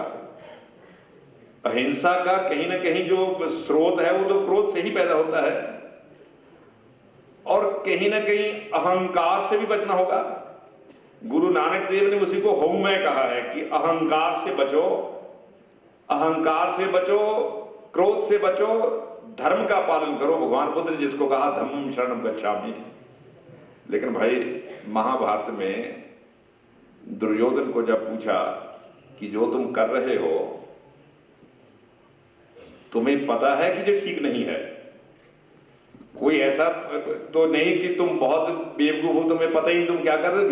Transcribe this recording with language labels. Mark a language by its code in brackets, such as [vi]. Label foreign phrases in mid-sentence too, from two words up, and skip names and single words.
[hi] अहिंसा का कहीं ना कहीं जो स्रोत है, वो तो क्रोध से ही पैदा होता है, और कहीं ना कहीं अहंकार से भी बचना होगा। गुरु नानक देव ने उसी को हौमय कहा है कि अहंकार से बचो, अहंकार से बचो, क्रोध से बचो, धर्म का पालन करो। भगवान बुद्ध ने जिसको कहा [pi] धम्मम शरणम गच्छामि। [hi] लेकिन भाई, महाभारत में दुर्योधन को जब पूछा कि जो तुम कर रहे हो, तुम्हें पता है कि ये ठीक नहीं है? कोई ऐसा तो नहीं कि तुम बहुत बेवकूफ हो, तुम्हें पता ही नहीं तुम क्या कर रहे हो।